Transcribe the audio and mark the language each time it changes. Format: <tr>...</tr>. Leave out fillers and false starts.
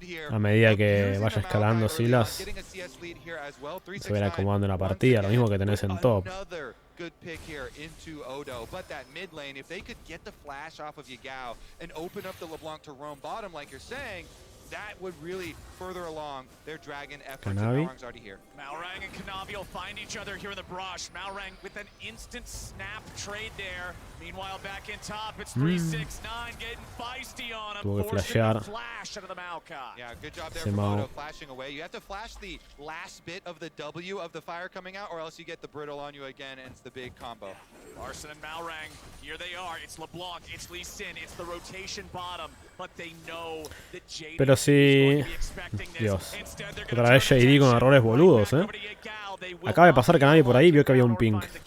<es>A medida que vaya escalando Silas, se va a ir acomodando la partida, lo mismo que tenés en top.</es> <en>Good pick here into Odo, but that mid lane, if they could get the flash off of Yagao and open up the LeBlanc to roam bottom like you're saying, that would really further along their dragon efforts. Malrang's already here. Malrang and Kanavi will find each other here in the brush. Malrang with an instant snap trade there. Meanwhile, back in top, it's 369 getting feisty on him.</en> <es>Tuvo que flashear.</es> <en>Flash out of the Maokai. Yeah, good job there from Odo flashing away. You have to flash the last bit of the W of the fire coming out, or else you get the brittle on you again, and it's the big combo. Larson and Malrang, here they are. It's LeBlanc, it's Lee Sin, it's the rotation bottom, but they know that JD</en> <es>Pero si... Dios. Otra vez JD con errores boludos, Acaba de pasar Kanavi por ahí y vio que había un ping.</es>